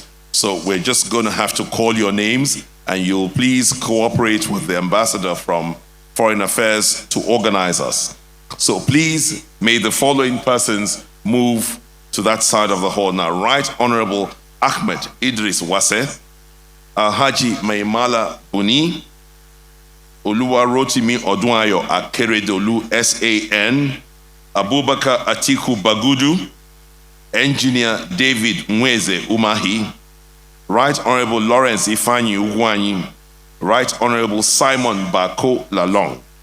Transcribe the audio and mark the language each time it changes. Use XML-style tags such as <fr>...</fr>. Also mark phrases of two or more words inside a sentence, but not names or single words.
<en>So we're just going to have to call your names, and you'll please cooperate with the ambassador from Foreign Affairs to organize us. So please, may the following persons move to that side of the hall now. Right Honorable Ahmed Idris Wase, Alhaji Maimala Buni, Oluwa Rotimi Odunayo Akeredolu, SAN, Abubakar Atiku Bagudu, Engineer David Mweze Umahi, Right Honorable Lawrence Ifanyi Ugwanyi, Right Honorable Simon Bako Lalong.</en>